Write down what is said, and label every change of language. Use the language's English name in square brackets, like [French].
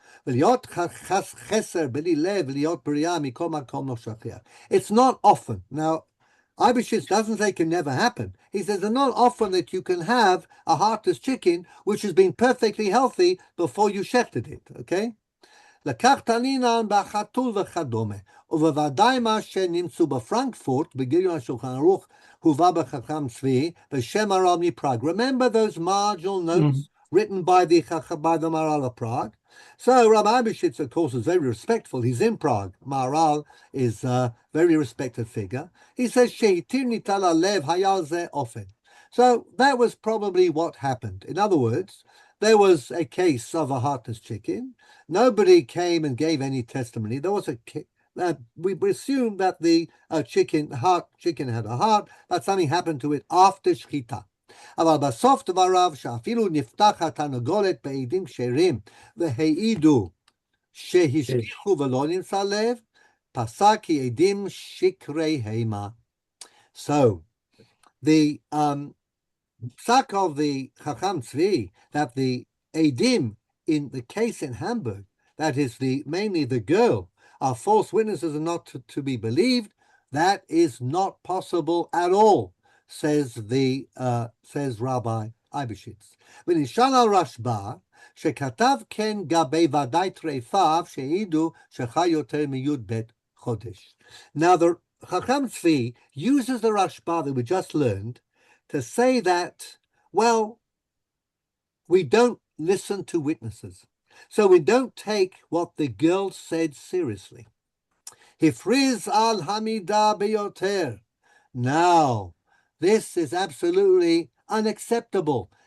[English] It's not often. Now, Eibeshitz doesn't say it can never happen. He says it's not often that you can have a heartless chicken which has been perfectly healthy before you shechted it, okay? [Hebrew] לקח תנינן בחתול וכדומה, ובוודאי מה שנמצאו בפרנקפורט, בגיליון השולחן ערוך, הובא בחכם צבי, בשם הרב מפראג. [English] Remember those marginal notes written by the Maharal of Prague? So Rabbi Eibeshitz, of course, is very respectful. He's in Prague. Maharal is a very respected figure. He says, [Hebrew] Shehitir nitala lev hayal ze ofen. [English] So that was probably what happened. In other words, there was a case of a heartless chicken. Nobody came and gave any testimony. There was we assume that the chicken had a heart, that something happened to it after shchita. [Hebrew] אבל בסוף דבריו שאפילו נפתחת התרנגולת בעדים כשרים והעידו שהשגיחו ולא נמצא לב, פסק כי עדים שקרי המה. [English] So, the psak of the Chacham Tzvi, that the Eidim in the case in Hamburg, that is mainly the girl, are false witnesses and not to be believed, that is not possible at all, says Rabbi Eibeshitz. [Hebrew] ונשאל על רשב"א, שכתב כן גבי ודאי טרפיו שהעידו שחי יותר מי"ב חודש. [English] Now the Chacham Tzvi uses the Rashba that we just learned to say that Well, we don't listen to witnesses. So we don't take what the girl said seriously. [Hebrew] Hifriz al hamida beyoter. [English] Now, this is absolutely unacceptable.